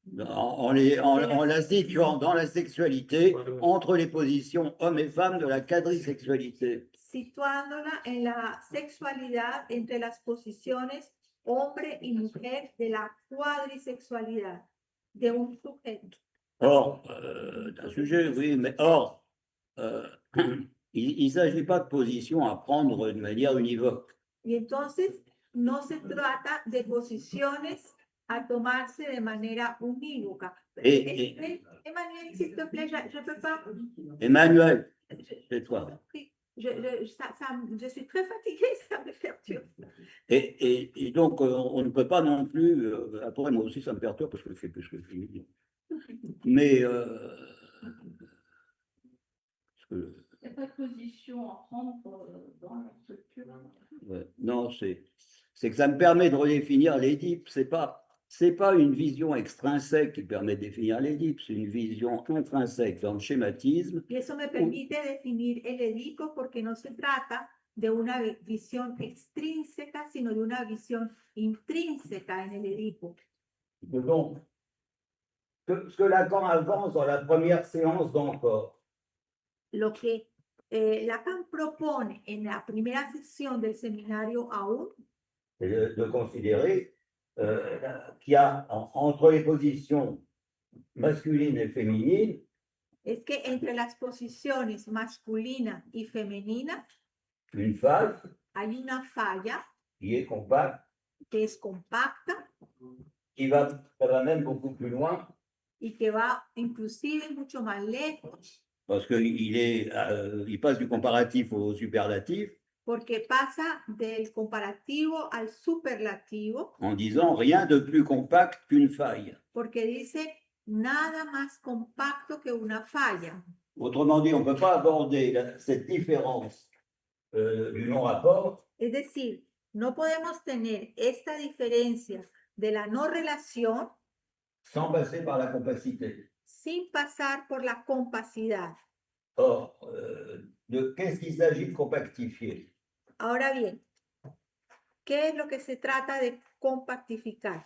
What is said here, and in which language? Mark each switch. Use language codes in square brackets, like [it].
[fr] En la situant dans la sexualité entre les positions hommes et femmes de la quadrisexualité. [es] Situándola en la sexualidad entre las posiciones hombre y mujer de la cuadrisexualidad de un sujeto. [fr] Or, un sujet, oui, mais or, il ne s'agit pas de position à prendre de manière univoque. [es] Y entonces no se trata de posiciones a tomarse de manera unívoca. [fr] Emmanuel, s'il te plaît, je peux pas. Emmanuel, c'est toi. Je suis très fatiguée, ça me perturbe. Et donc, on ne peut pas non plus. Après, moi aussi, ça me perturbe parce que je sais plus ce que je dis. Mais. Il n'y a pas de position à prendre dans la structure. Ouais, non, c'est que ça me permet de redéfinir l'Édipe. C'est pas une vision extrinsèque qui permet de définir l'Édipe, c'est une vision intrinsèque dans le schématisme. [es] Y eso me permite definir el Edipo porque no se trata de una visión extrínseca, sino de una visión intrínseca en el Edipo. [fr] Donc, ce que Lacan avance dans la première séance d'Encore. [es] Lo que Lacan propone en la primera sesión del seminario aún, [fr] De considérer qu'il y a entre les positions masculines et féminines, [es] es que entre las posiciones masculina y femenina [fr] une phase [es] hay una falla [fr] qui est compacte, [es] que es compacta [fr] qui va même beaucoup plus loin. [es] y que va inclusive mucho más lejos. [fr] Parce qu'il passe du comparatif au superlatif. [es] Porque pasa del comparativo al superlativo. [fr] En disant rien de plus compact qu'une faille. [es] Porque dice nada más compacto que una falla. [fr] Autrement dit, on ne peut pas aborder cette différence du non-rapport. [es] Es decir, no podemos tener esta diferencia de la no relación [fr] sans passer par la compacité. [es] Sin pasar por la compacidad. [fr] Or, qu'est-ce qu'il s'agit de compactifier? [es] Ahora bien, ¿qué es lo que se trata de compactificar?